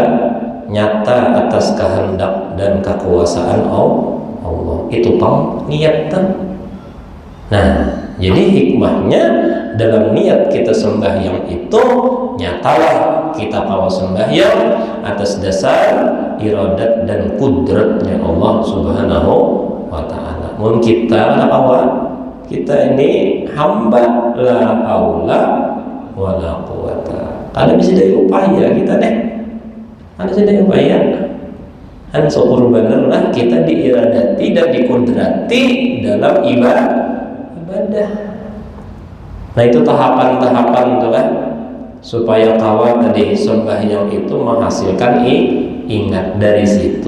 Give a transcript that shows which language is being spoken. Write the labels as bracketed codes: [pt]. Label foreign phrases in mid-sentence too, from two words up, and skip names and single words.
[bjn] Nyata atas kehendak dan kekuasaan Allah. Itu niat kan? Nah, jadi hikmahnya dalam niat kita sembahyang itu nyatalah kita kawa sembahyang atas dasar iradat dan kudratnya Allah [ar] سبحانه وتعالى. [bjn] Mun kita kita ini hamba [ar] لا حول ولا قوة. [bjn] Kada bisa dari upaya kita Kada bisa dari upaya. Syukur benerlah kita diiradati dan dikudrati dalam ibadah. Nah itu tahapan-tahapan tuh kan, supaya kawan tadi sembahyang itu menghasilkan ingat dari situ.